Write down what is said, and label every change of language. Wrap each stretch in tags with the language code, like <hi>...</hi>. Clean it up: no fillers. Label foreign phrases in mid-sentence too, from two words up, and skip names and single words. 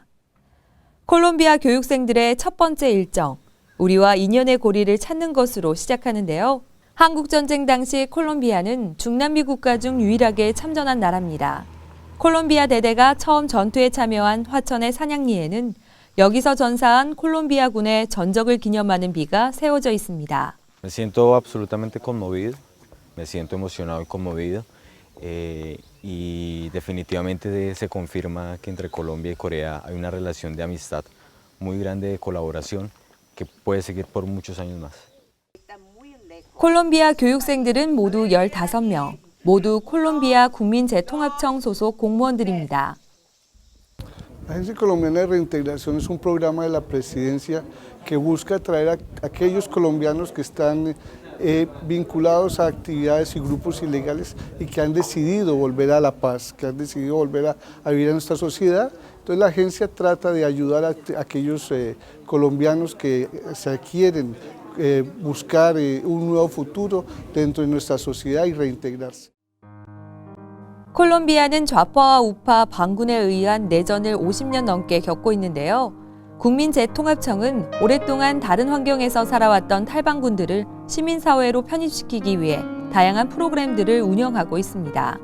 <ko>콜롬비아 교육생들의 첫 번째 일정, 우리와 인연의 고리를 찾는 것으로 시작하는데요. 한국전쟁 당시 콜롬비아는 중남미 국가 중 유일하게 참전한 나라입니다. 콜롬비아 대대가 처음 전투에 참여한 화천의 산양리에는 여기서 전사한 콜롬비아군의 전적을 기념하는 비가 세워져 있습니다.</ko> <es>Me siento absolutamente conmovido, me siento emocionado y conmovido y definitivamente se confirma que entre Colombia y Corea hay una relación de amistad muy grande de colaboración que puede seguir por muchos años más.</es> <ko>콜롬비아 교육생들은 모두 15명, 모두 콜롬비아 국민재통합청 소속 공무원들입니다.</ko> <es>La Agencia Colombiana de Reintegración es un programa de la Presidencia que busca atraer a aquellos colombianos que están vinculados a actividades y grupos ilegales y que han decidido volver a la paz, que han decidido volver a vivir en nuestra sociedad. Entonces la agencia trata de ayudar a aquellos colombianos que se quieren buscar un nuevo futuro dentro de nuestra sociedad y reintegrarse.</es> <ko>콜롬비아는 좌파와 우파 반군에 의한 내전을 50년 넘게 겪고 있는데요. 국민재통합청은 오랫동안 다른 환경에서 살아왔던 탈방군들을 시민사회로 편입시키기 위해 다양한 프로그램들을 운영하고 있습니다.</ko>